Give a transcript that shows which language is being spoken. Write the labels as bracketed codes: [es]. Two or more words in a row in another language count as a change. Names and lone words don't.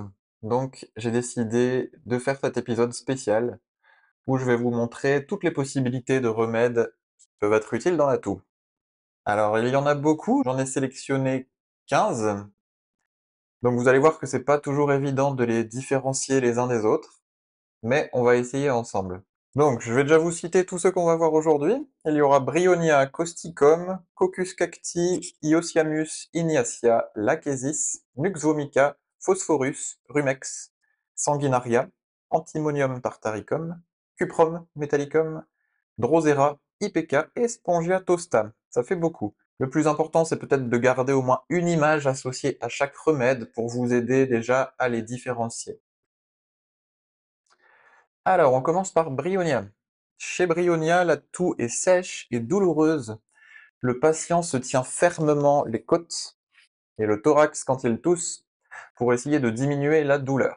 [fr] Donc j'ai décidé de faire cet épisode spécial où je vais vous montrer toutes les possibilités de remèdes qui peuvent être utiles dans la toux. Alors, il y en a beaucoup, j'en ai sélectionné 15, donc vous allez voir que c'est pas toujours évident de les différencier les uns des autres, mais on va essayer ensemble. Donc, je vais déjà vous citer tous ceux qu'on va voir aujourd'hui. Il y aura Bryonia causticum, Coccus cacti, Iociamus ignatia, Lachesis, Nux vomica, Phosphorus, Rumex, Sanguinaria, Antimonium tartaricum, Cuprum metallicum, Drosera, IPK et Spongia tosta. Ça fait beaucoup. Le plus important, c'est peut-être de garder au moins une image associée à chaque remède pour vous aider déjà à les différencier. Alors, on commence par Bryonia. Chez Bryonia, la toux est sèche et douloureuse. Le patient se tient fermement les côtes et le thorax quand il tousse pour essayer de diminuer la douleur.